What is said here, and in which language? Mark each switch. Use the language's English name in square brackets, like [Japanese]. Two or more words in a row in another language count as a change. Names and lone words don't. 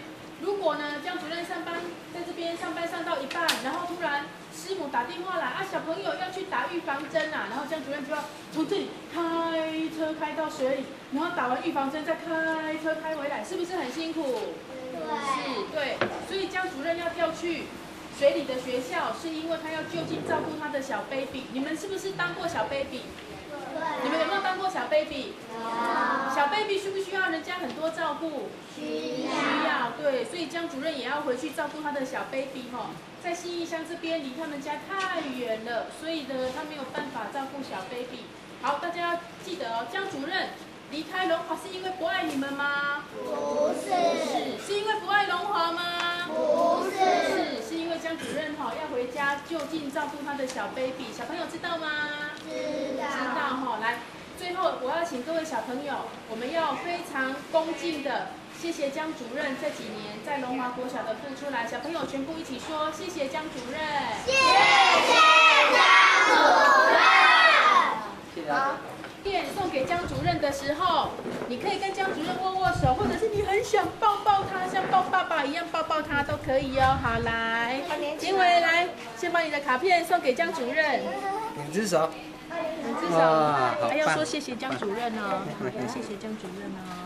[Chinese] 如果呢，江主任上班在這邊上班上到一半，然後突然師母打電話來啊，小朋友要去打預防針啊，然後江主任就要從這裡開車開到水裡，然後打完預防針再開車開回來，是不是很辛苦？對，對，所以江主任要調去水裡的學校，是因為他要就近照顧他的小 baby。你們是不是當過小 baby？你們有沒有當過小 baby？小 baby 需不需要人家很多照顧？需要，對，所以江主任也要回去照顧他的小 baby 哈，在信義鄉這邊離他們家太遠了，所以呢，他沒有辦法照顧小 baby。好，大家要記得哦，江主任離開龍華是因為不愛你們嗎？不是。是因為不愛龍華嗎？不是。是因為江主任哈要回家就近照顧他的小 baby， 小朋友知道嗎？知道哈，來。最後，我要請各位小朋友，我們要非常恭敬的謝謝江主任這幾年在龍華國小的付出。來，小朋友全部一起說謝謝江主任。謝謝江主任。好，片送給江主任的時候，你可以跟江主任握握手，或者是你很想抱抱他，像抱爸爸一樣抱抱他都可以哦。好，來，金偉來，先把你的卡片送給江主任。兩隻手。至少还要说谢谢江主任哦，要谢谢江主任哦。